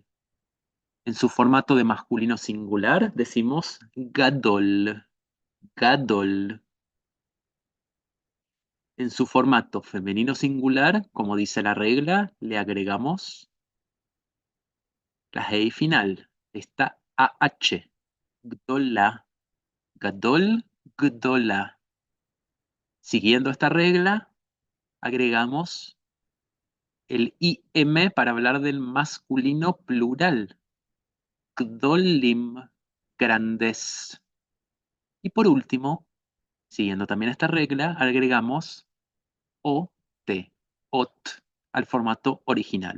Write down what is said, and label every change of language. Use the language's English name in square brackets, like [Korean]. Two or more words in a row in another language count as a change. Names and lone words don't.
[Spanish] En su formato de masculino singular decimos gadol, gadol. En su formato femenino singular, como dice la regla, le agregamos la G final. Esta AH. [Hebrew] גדולה, גדול, גדולה. [Spanish] Siguiendo esta regla, agregamos el IM para hablar del masculino plural. Gdolim, grandes. Y por último, siguiendo también esta regla, agregamos OT, OT, al formato original.